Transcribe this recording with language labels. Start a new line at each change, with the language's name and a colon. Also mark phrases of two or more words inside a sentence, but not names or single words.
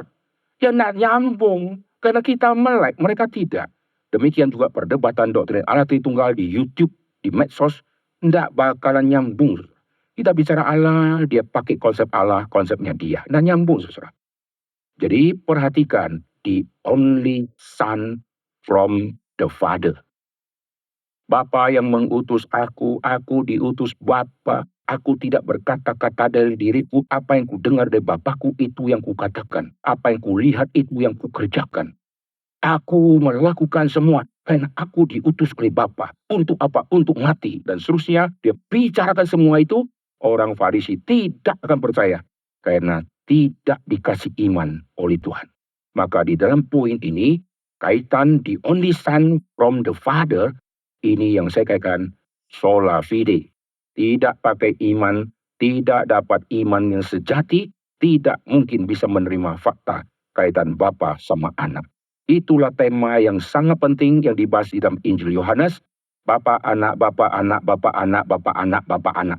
Indonesian: Ya nggak nyambung, karena kita melek, mereka tidak. Demikian juga perdebatan doktrin Allah Tritunggal di YouTube, di medsos, nggak bakalan nyambung. Kita bicara Allah, dia pakai konsep Allah, konsepnya dia. Nggak nyambung, saudara. Jadi perhatikan,
English: the only son from the Father.
Indonesian: Bapa yang mengutus aku diutus Bapa. Aku tidak berkata-kata dari diriku, apa yang ku dengar dari Bapakku itu yang ku katakan. Apa yang ku lihat itu yang ku kerjakan. Aku melakukan semua karena aku diutus oleh Bapa. Untuk apa? Untuk mati. Dan seterusnya, dia bicarakan semua itu, orang Farisi tidak akan percaya. Karena tidak dikasih iman oleh Tuhan. Maka di dalam poin ini, kaitan
English: the only son from the Father,
Indonesian: ini yang saya katakan
Latin: sola fide.
Indonesian: Tidak pakai iman, tidak dapat iman yang sejati, tidak mungkin bisa menerima fakta kaitan Bapa sama anak. Itulah tema yang sangat penting yang dibahas di dalam Injil Yohanes. Bapa anak, Bapa anak, Bapa anak, Bapa anak, Bapa anak.